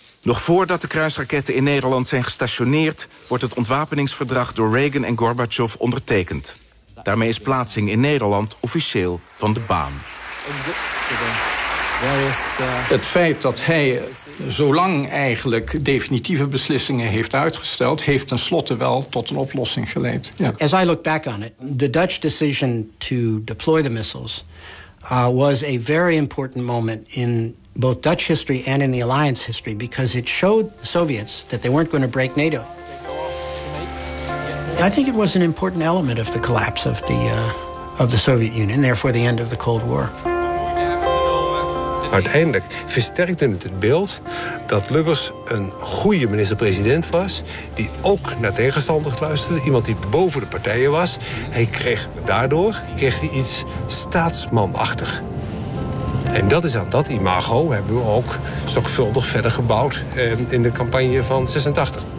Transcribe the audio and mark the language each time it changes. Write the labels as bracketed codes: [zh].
[nl] Nog voordat de kruisraketten in Nederland zijn gestationeerd, wordt het ontwapeningsverdrag door Reagan en Gorbachev ondertekend. Daarmee is plaatsing in Nederland officieel van de baan. Het feit dat hij zo lang eigenlijk definitieve beslissingen heeft uitgesteld, heeft tenslotte wel tot een oplossing geleid. Ja. [en] As I look back on it, the Dutch decision to deploy the missiles was a very important moment in both Dutch history and in the alliance history, because it showed the Soviets that they weren't going to break NATO. I think it was an important element of the collapse of the Soviet Union, therefore the end of the Cold War. [nl] Uiteindelijk versterkte het beeld dat Lubbers een goede minister-president was, die ook naar tegenstanders luisterde, iemand die boven de partijen was. Hij kreeg daardoor iets staatsmanachtig. En dat is aan dat imago hebben we ook zorgvuldig verder gebouwd in de campagne van 86.